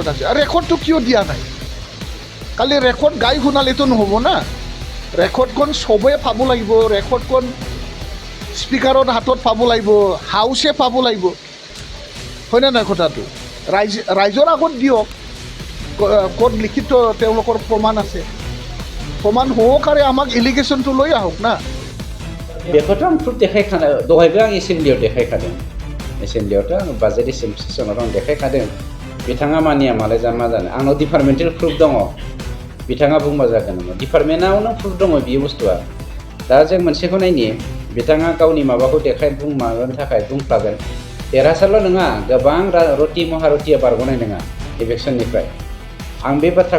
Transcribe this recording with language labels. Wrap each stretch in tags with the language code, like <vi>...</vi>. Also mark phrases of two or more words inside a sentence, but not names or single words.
<as>আছে আৰু ৰেকৰ্ডটো কিয় দিয়া নাই কালি ৰেকৰ্ড গাই শুনালেতো নহ'ব না ৰেকৰ্ডখন চবেই পাব লাগিব ৰেকৰ্ডখন স্পীকাৰৰ হাতত পাব লাগিব হাউচে পাব লাগিব হয়নে নাই কথাটো ৰাইজৰ আগত দিয়ক ক'ত লিখিত তেওঁলোকৰ প্ৰমাণ আছে প্ৰমাণ সহকাৰে আমাক এলিগেশ্যনটো লৈ আহক না</as> <brx>बेखौथ' आं प्रुफ देखायखादों दहायबो आं एसेम्ब्लियाव देखायखादों एसेम्ब्लियावथ' आं बाजेट सेसनाव आं देखायखादों बिथाङा मानिया मालाय मा जानो आंनाव</brx> <en>departmental proof</en> <brx>दङ बिथाङा बुंबा जागोन नामा डिपार्टमेन्टआवनो प्रुफ दङ बियो बुस्थुआ दा जों मोनसेखौ नायनि बिथाङा गावनि माबाखौ माबानो थाखाय बुंफ्लागोन देरहासारल' नङा गोबां रति महारतिया बारग'नाय नङा इलेक्सननिफ्राय आं बे बाथ्राखौ</brx>